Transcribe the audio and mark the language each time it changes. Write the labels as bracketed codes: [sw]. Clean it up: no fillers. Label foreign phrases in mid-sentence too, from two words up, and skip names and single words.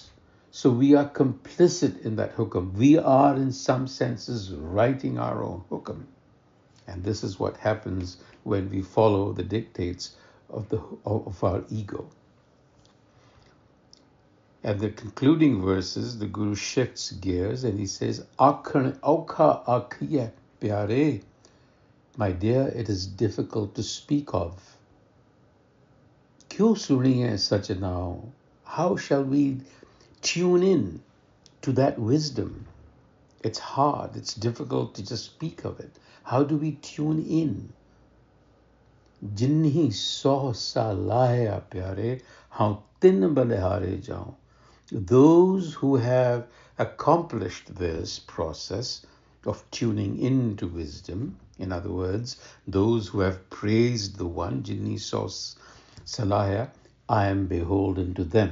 [en] So we are complicit in that hukam. We are, in some senses, writing our own hukam. And this is what happens when we follow the dictates of our ego. At the concluding verses, the Guru shifts gears and he says, [pa] ਔਖਾ ਆਖੀਐ ਪਿਆਰੇ. [en] My dear, it is difficult to speak of. [pa] ਕਿਉ ਸੁਣੀਐ ਸਚੁ ਨਾਉ? [en] How shall we tune in to that wisdom. It's hard, it's difficult to just speak of it. How do we tune in? [pa] ਜਿਨ੍ਹੀ ਸਤਿਗੁਰ ਪਿਆਰੇ, ਹਉ ਤਿਨ ਬਲਿਹਾਰੈ ਜਾਉ. [en] Those who have accomplished this process of tuning into wisdom, in other words, those who have praised the one, [pa] ਜਿਨ੍ਹੀ ਸਤਿਗੁਰ, [en] I am beholden to them.